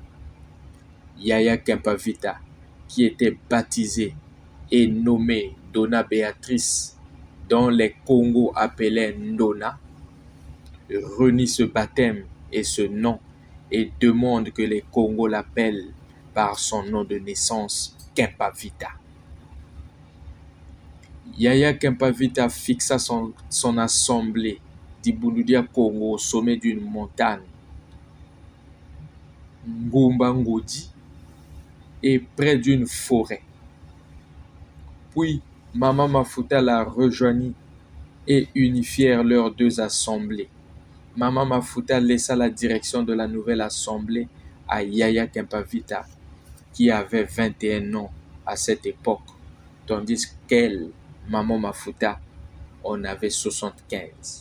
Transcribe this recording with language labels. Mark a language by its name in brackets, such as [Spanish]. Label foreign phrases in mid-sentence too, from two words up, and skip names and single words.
[French] Yaya Kempavita, qui était baptisé et nommé Dona Béatrice, dont les Congos appelaient Ndona, renie ce baptême et ce nom et demande que les Congos l'appellent par son nom de naissance, Kempavita. Yaya Kempavita fixa son assemblée d'Ibundu Dia Congo au sommet d'une montagne, Ngumba Ngodi, et près d'une forêt. Puis, Mama Mafuta la rejoignit et unifièrent leurs deux assemblées. Mama Mafuta laissa la direction de la nouvelle assemblée à Yaya Kempavita, qui avait 21 ans à cette époque, tandis qu'elle, Maman Mafuta, en avait 75.